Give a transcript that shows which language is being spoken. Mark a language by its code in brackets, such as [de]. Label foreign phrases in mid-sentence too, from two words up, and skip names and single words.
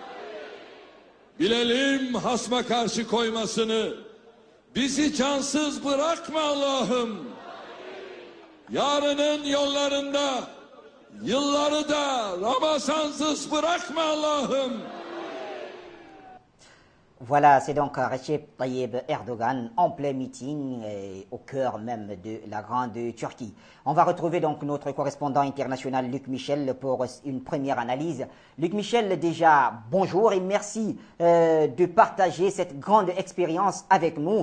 [tr] Bilelim hasma karşı koymasını. Bizi cansız bırakma Allah'ım. Yarının yollarında yılları da Ramazansız bırakma Allah'ım. [fr] Voilà, c'est donc Recep Tayyip Erdogan en plein meeting au cœur même de la grande Turquie. On va retrouver donc notre correspondant international Luc Michel pour une première analyse. Luc Michel, déjà bonjour et merci de partager cette grande expérience avec nous.